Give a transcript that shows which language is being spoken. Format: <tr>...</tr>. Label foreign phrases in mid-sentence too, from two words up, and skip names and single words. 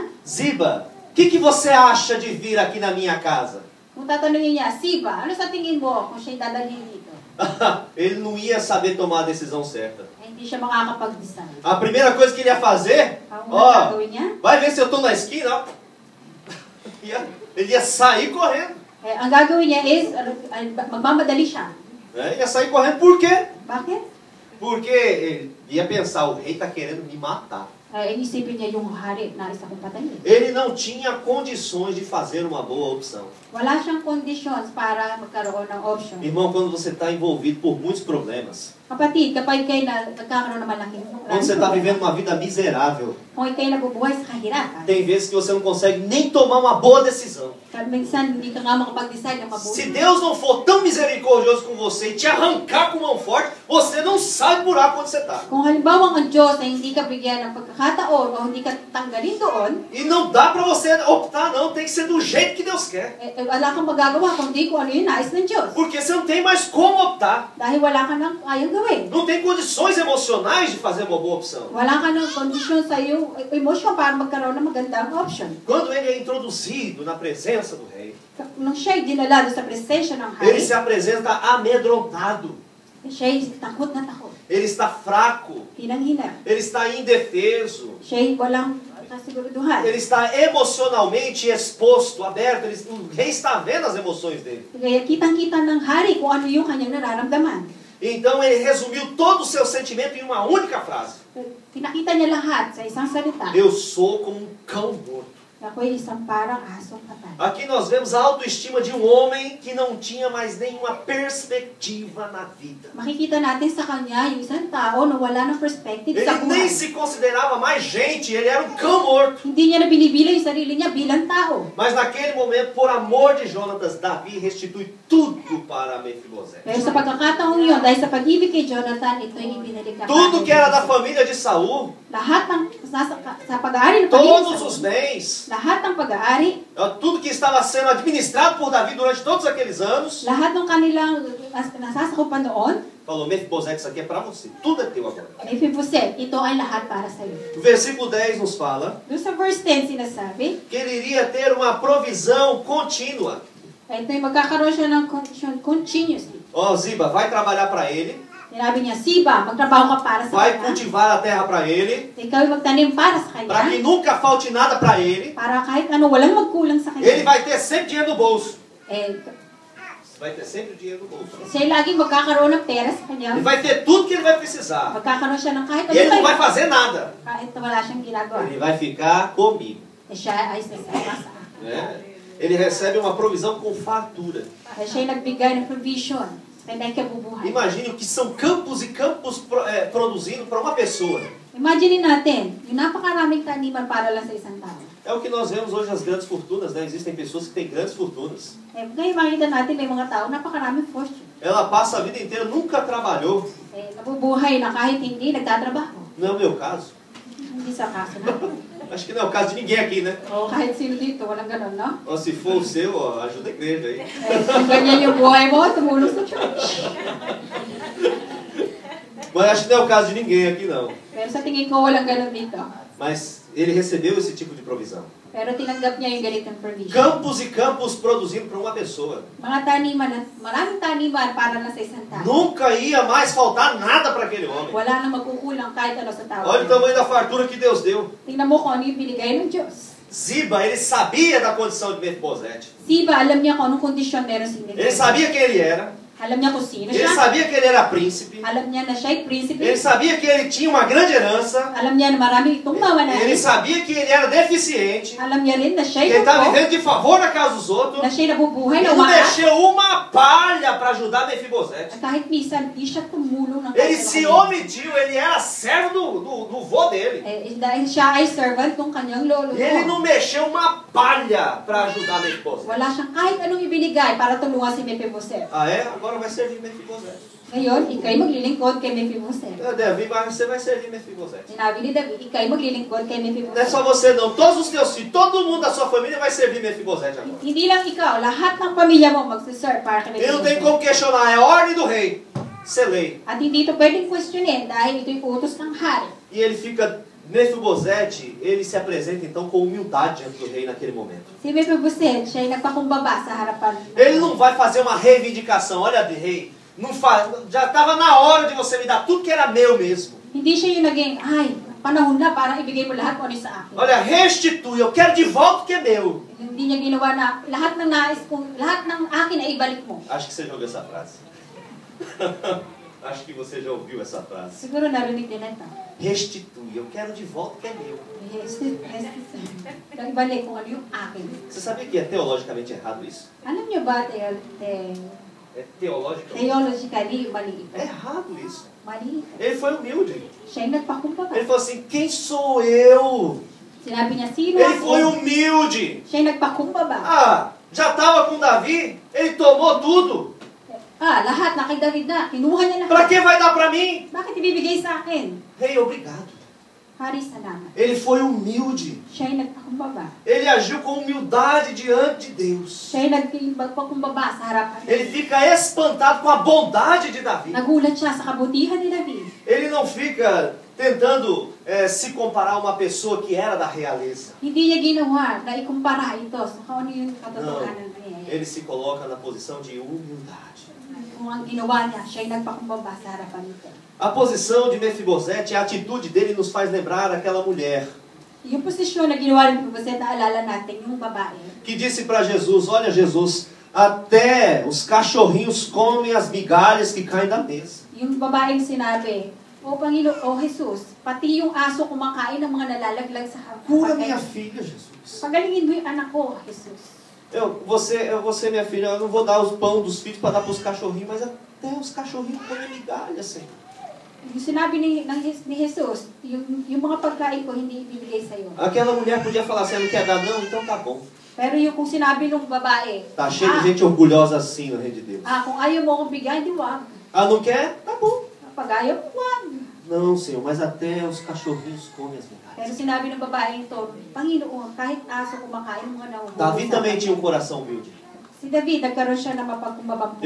<pt>Ziba, o que você acha de vir aqui na minha casa?</pt> <tl>Kung tatanungin niya, Ziba, ano sa tingin mo kung siya'y dadalhin dito?</tl> <pt>Ele não ia saber tomar a decisão certa.</pt> <tl>Hindi siya makakapag-decide.</tl> <pt>A primeira coisa que ele ia fazer,</pt> <tl>Ang</tl> <pt>ó,</pt> <tl>gagawin niya,</tl> <pt>vai ver se eu estou na esquina, ó. Ele ia sair correndo.</pt> <tl>ang gagawin niya is, magmamadali siya.</tl> <pt>Ele ia sair correndo por quê?</pt> <tl>Bakit?</tl> <pt>Porque ele ia pensar, o rei está querendo me matar.</pt> <tl>Inisipin niya yung hari na isa kong patayin.</tl> <pt>Ele não tinha condições de fazer uma boa opção.</pt> <tl>Wala siyang conditions para magkaroon ng option.</tl> <pt>Irmão, quando você está envolvido por muitos problemas,</pt> <tl>Kapatid, kapag kayo nagkakaroon ng malaking</tl> <pt>quando você está vivendo uma vida miserável,</pt> <tl>kung kayo nabubuhay sa kahirapan,</tl> <pt>tem vezes que você não consegue nem tomar uma boa decisão.</pt> <tl>minsan hindi ka nga makapag-decide ng mabuti.</tl> <pt>Se Deus não for tão misericordioso com você e te arrancar com mão forte, você não sai do buraco onde você está.</pt> <tl>Kung halimbawa ang Diyos ay hindi ka bigyan ng pagkakataon o hindi ka tanggalin doon,</tl> <pt>E não dá para você optar, não. Tem que ser do jeito que Deus quer.</pt> <tl>wala kang magagawa kundi kung ano yung nais ng Diyos.</tl> <pt>Porque você não tem mais como optar.</pt> <tl>Dahil wala ka nang ayaw gawin.</tl> <pt>Não tem condições emocionais de fazer uma boa opção.</pt> <tl>Wala ka ng kondisyon sa iyong emosyon para magkaroon ng magandang option.</tl> <pt>Quando ele é introduzido na presença do rei,</pt> <tl>Nung siya'y dinala sa presensya ng</tl> <pt>ele</pt> <tl>hari,</tl> <pt>se apresenta amedrontado.</pt> <tl>siya'y takot na takot.</tl> <pt>Ele está fraco.</pt> <tl>Hinang-hina.</tl> <pt>Ele está indefeso.</pt> <tl>Siya'y walang kasiguruduhan.</tl> <pt>Ele está emocionalmente exposto, aberto. O rei está vendo as emoções dele.</pt> <tl>Kaya kitang-kita ng hari kung ano yung kanyang nararamdaman.</tl> <pt>Então ele resumiu todo o seu sentimento em uma única frase.</pt> <tl>Pinakita niya lahat sa isang salita.</tl> <pt>Eu sou como um cão morto.</pt> <tl>Ako'y isang parang asong patay.</tl> <pt>Aqui nós vemos a autoestima de um homem que não tinha mais nenhuma perspectiva na vida.</pt> <tl>Makikita natin sa kanya yung isang tao na wala ng perspective sa</tl> <pt>Ele nem</pt> <tl>buhay.</tl> <pt>se considerava mais gente, ele era um cão morto.</pt> <tl>Hindi niya na binibilang yung sarili niya bilang tao.</tl> <pt>Mas naquele momento, por amor de Jonatas, Davi restitui tudo para Mefibosete.</pt> <tl>Pero sa pagkakataong yun, dahil sa pag-ibig kay Jonathan, ito'y ibinalik na</tl> <pt>Tudo que era da família de Saul,</pt> <tl>lahat ng sa pag-aari ng</tl> <pt>todos</pt> <tl>pamilya,</tl> <pt>os bens,</pt> <tl>lahat ng pag-aari,</tl> <pt>tudo que estava sendo administrado por Davi durante todos aqueles anos,</pt> <tl>lahat ng kanilang nasasakupan noon,</tl> <pt>falou, Mefibosete, isso aqui é para você, tudo é teu agora.</pt> <tl>Mephibosheth, ito ay lahat para sa iyo.</tl> <pt>O versículo 10 nos fala</pt> <tl>Doon sa verse 10 sinasabi,</tl> <pt>que ele iria ter uma provisão contínua.</pt> <tl>ito'y magkakaroon siya ng</tl> <en>condition continuously.</en> <pt>Ó, Ziba, vai trabalhar para ele,</pt> <tl>Sinabi niya, Siba, magtrabaho ka para sa</tl> <pt>vai</pt> <tl>kanya.</tl> <pt>cultivar a terra para ele,</pt> <tl>Ikaw ay magtanim para sa</tl> <pt>para que</pt> <tl>kanya.</tl> <pt>nunca falte nada para ele.</pt> <tl>Para kahit ano, walang magkulang sa</tl> <pt>Ele</pt> <tl>kanya.</tl> <pt>vai ter sempre dinheiro no bolso. Vai ter sempre dinheiro no bolso.</pt> <tl>siya laging magkakaroon ng pera sa kanya.</tl> <pt>Ele vai ter tudo que ele vai precisar.</pt> <tl>Magkakaroon siya ng kahit</tl> <pt>E ele não</pt> <tl>ano.</tl> <pt>vai fazer nada.</pt> <tl>Kahit na wala siyang ginagawa.</tl> <pt>Ele vai ficar comigo.</pt> <tl>Siya ay sasama sa akin.</tl> <pt>Ele recebe uma provisão com fartura.</pt> <tl>Siya ay nagbigay ng provision sa kabubuhay.</tl> <pt>Imagine o que são campos e campos produzindo para uma pessoa.</pt> <tl>Imagine natin, yung napakaraming taniman para lang sa isang tao.</tl> <pt>É o que nós vemos hoje as grandes fortunas, né? Existem pessoas que têm grandes fortunas.</pt> <tl>Ngayon makikita natin may mga tao napakaraming fortune.</tl> <pt>Ela passa a vida inteira, nunca trabalhou.</pt> <tl>Nabubuhay na kahit hindi nagtatrabaho.</tl> <pt>Não é o meu caso.</pt> <tl>Hindi sa kaso natin.</tl> <pt>Acho que não é o caso de ninguém aqui, né?</pt> <tl>O kahit sino dito, walang ganun, no?</tl> <pt>Ou se for o seu, ó, ajuda a igreja aí.</pt> <tl>Kung ganyan yung buhay mo, tumulong sa church.</tl> <pt>Mas acho que não é o caso de ninguém aqui, não.</pt> <tl>Pero sa tingin ko, walang ganun dito.</tl> <pt>Mas ele recebeu esse tipo de provisão.</pt> <tl>Pero tinanggap niya yung ganitong provision.</tl> <pt>Campos e campos produzindo para uma pessoa.</pt> <tl>Mga taniman, maraming taniman para lang sa isang tao.</tl> <pt>Nunca ia mais faltar nada para aquele homem.</pt> <tl>Wala nang magkukulang kahit ano sa tao.</tl> <pt>Olha o tamanho da fartura que Deus deu.</pt> <tl>Tingnan mo kung ano yung binigay ng Diyos.</tl> <pt>Ziba, ele sabia da condição de Mefibosete.</pt> <tl>Siba, alam niya kung anong kondisyon meron si</tl> <pt>Ele sabia quem ele era.</pt> <tl>Alam niya kung sino</tl> <pt>Ele</pt> <tl>siya.</tl> <pt>sabia que ele era príncipe.</pt> <tl>Alam niya na siya ay príncipe.</tl> <pt>Ele sabia que ele tinha uma grande herança.</pt> <tl>Alam niya na marami itong mawanahin.</tl> <pt>Ele sabia que ele era deficiente.</pt> <tl>Alam niya rin na siya</tl> <pt>Que</pt> <tl>ay</tl> <pt>ele estava</pt> <tl>lungkot.</tl> <pt>vivendo de favor na casa dos outros.</pt> <tl>Na siya ay nabubuhay</tl> <pt>Ele</pt> <tl>na</tl> <pt>não</pt> <tl>umaak.</tl> <pt>mexeu uma palha para ajudar Mefibosete.</pt> <tl>At kahit minsan, di siya tumulong ng</tl> <pt>Ele</pt> <tl>kahit</tl> <pt>se</pt> <tl>ano.</tl> <pt>omitiu, ele era servo do vô dele.</pt> <tl>Dahil siya ay servant ng kanyang lolo.</tl> <pt>E ele não mexeu uma palha para ajudar Mefibosete.</pt> <tl>Wala siyang kahit anong ibinigay para tulungan si Mephibosheth.</tl> <pt>Ah, é? Agora vai servir Mefibosete.</pt> <tl>Ngayon, ikay maglilingkod kay Mephibosheth.</tl> <pt>Davi, você vai servir Mefibosete.</pt> <tl>Sinabi ni David, ikay maglilingkod kay</tl> <pt>Não é</pt> <tl>Mephibosheth.</tl> <pt>só você não, todos os teus filhos, todo mundo da sua família vai servir Mefibosete agora.</pt> <tl>Hindi lang ikaw, lahat ng pamilya mo magsiserve para kay</tl> <pt>Ele não tem</pt> <tl>Mephibosheth.</tl> <pt>como questionar, é a ordem do rei. Isso é lei.</pt> <tl>At hindi ito pwedeng questionin dahil ito'y utos ng hari.</tl> <pt>E ele fica, Mefibosete, ele se apresenta então com humildade diante do rei naquele momento.</pt> <tl>Si Mephibosheth, siya ay nagpakumbaba sa harapan.</tl> <pt>Ele não vai fazer uma reivindicação, olha rei, não faz, já estava na hora de você me dar tudo que era meu mesmo.</pt> <tl>Hindi siya yung naging, ay, panahon na para ibigay mo lahat kung ano sa akin.</tl> <pt>Olha, restitui, eu quero de volta o que é meu.</pt> <tl>Hindi niya ginawa na lahat ng nais kong, lahat ng akin ay ibalik mo.</tl> <pt>Acho que você já ouviu essa frase. Acho que você já ouviu essa frase.</pt> <tl>Siguro narinig din ito.</tl> <pt>Restitui, eu quero de volta o que é meu.</pt> <tl>Ibalik kung ano yung akin.</tl> <pt>Você sabia que é teologicamente errado isso?</pt> <tl>Alam niyo ba,</tl> <pt>É teologicamente</pt> <tl>theologically, mali ito.</tl> <pt>é errado isso.</pt> <tl>Mali ito.</tl> <pt>Ele foi humilde.</pt> <tl>Siya ay nagpakumbaba.</tl> <pt>Ele falou assim, quem sou eu?</pt> <tl>Sinabi niya, sino</tl> <pt>Ele foi</pt> <tl>ako?</tl> <pt>humilde.</pt> <tl>Siya ay nagpakumbaba.</tl> <pt>Ah, já estava com Davi, ele tomou tudo.</pt> <tl>Lahat na kay David na. Kinuha niya</tl> <pt>Para</pt> <tl>lahat.</tl> <pt>que vai dar para mim?</pt> <tl>Bakit ibibigay sa akin?</tl> <pt>Rei, obrigado.</pt> <tl>Hari, salamat.</tl> <pt>Ele foi humilde.</pt> <tl>Siya ay nagpakumbaba.</tl> <pt>Ele agiu com humildade diante de Deus.</pt> <tl>Siya ay nagpakumbaba sa harapan.</tl> <pt>Ele fica espantado com a bondade de Davi.</pt> <tl>Nagulat siya sa kabutihan ni David.</tl> <pt>Ele não fica tentando se comparar a uma pessoa que era da realeza.</pt> <tl>Hindi niya ginawa na ikumpara ito sa kung ano yung katotohanan niya.</tl> <pt>Ele se coloca na posição de humildade.</pt> <tl>Kung ang ginawa niya, siya ay nagpakumbaba sa harapan nito.</tl> <pt>A posição de Mefibosete, a atitude dele nos faz lembrar aquela mulher</pt> <tl>Yung posisyon na ginawa ni Mephibosheth, naalala natin yung babae.</tl> <pt>que disse para Jesus, olha Jesus, até os cachorrinhos comem as migalhas que caem da mesa.</pt> <tl>Yung babaeng sinabi, O Panginoon, O Jesus, pati yung aso kumakain ng mga nalalaglag sa</tl> <pt>Cura minha</pt> <tl>hapag.</tl> <pt>filha,</pt> <tl>Jesus. Pagalingin mo yung anak ko, Jesus.</tl> <pt>Você, minha filha, eu não vou dar os pão dos filhos para dar para os cachorrinhos, mas até os cachorrinhos comem migalhas, Senhor.</pt> <tl>Yung sinabi ni Jesus, yung mga pagkain ko hindi ibibigay sa'yo.</tl> <pt>Aquela mulher podia falar assim, não quer dar não? Então tá bom.</pt> <tl>Pero yung kung sinabi ng babae,</tl> <pt>Tá cheio de gente orgulhosa assim no reino de Deus.</pt> <tl>kung ayaw mo akong bigay, di wag.</tl> <pt>Ah, não quer? Tá bom.</pt> <tl>Pag ayaw mo, wag.</tl> <pt>Não, Senhor, mas até os cachorrinhos comem as</pt> <tl>Pero</tl> <pt>migalhas.</pt> <tl>sinabi ng babae ito, Panginoon, kahit aso kumakain, mga nahuhulog.</tl> <pt>Davi também tinha um coração humilde.</pt> <tl>Si David, nagkaroon siya ng mapagkumbabang puso.</tl>